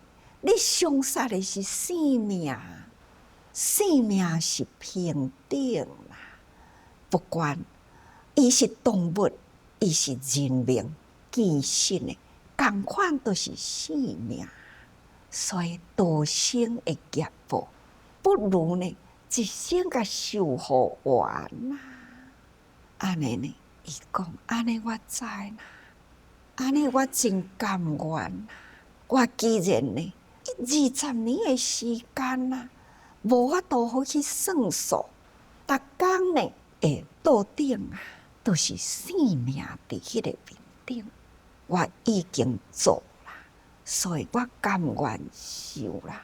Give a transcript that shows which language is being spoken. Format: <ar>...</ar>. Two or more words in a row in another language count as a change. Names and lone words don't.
<nan>你伤杀的是生命，生命是平等啦。不管伊是动物，伊是人命，其实呢，同款都是生命。所以多生的业报，不如呢一生甲受好完啦。安尼呢，伊讲安尼我知啦，安尼我真甘愿啦。我既然呢。20年的时间啦，无法度好去算数。逐工呢，桌顶都是生命伫迄个面顶，我已经做啦，所以我甘愿受啦。</nan>